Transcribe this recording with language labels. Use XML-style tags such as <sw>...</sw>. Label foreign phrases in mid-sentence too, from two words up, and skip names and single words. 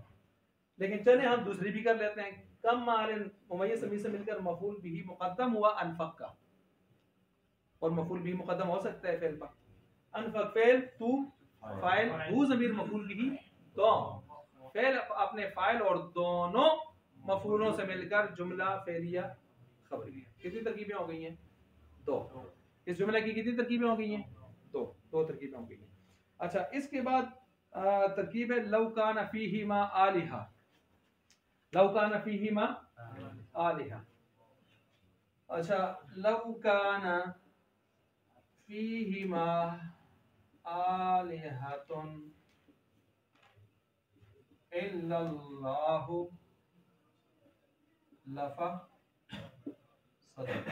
<ur>لیکن چلے ہم دوسری بھی کر لیتے ہیں، کم مالن ممیز تمیز سے مل کر مفعول بہ مقدم ہوا انفق کا، اور مفعول بھی مقدم ہو سکتا ہے فعل پر، انفق فعل، تو فاعل، ہو ضمیر مفعول بہ، تو فعل اپنے فاعل اور دونوں مفعولوں سے مل کر جملہ فعلیہ خبریہ. کتنی ترکیبیں ہو گئی ہیں، دو، اس جملے کی کتنی ترکیبیں ہو گئی ہیں، دو، دو ترکیبیں ہو گئی ہیں. اچھا اس کے بعد ترکیب ہے</ur> <ar>لو كان فيهما آلهة, لو كان فيهما آلهة. अच्छा لو كان فيهما آلهة إلا الله لفسدتا.</ar>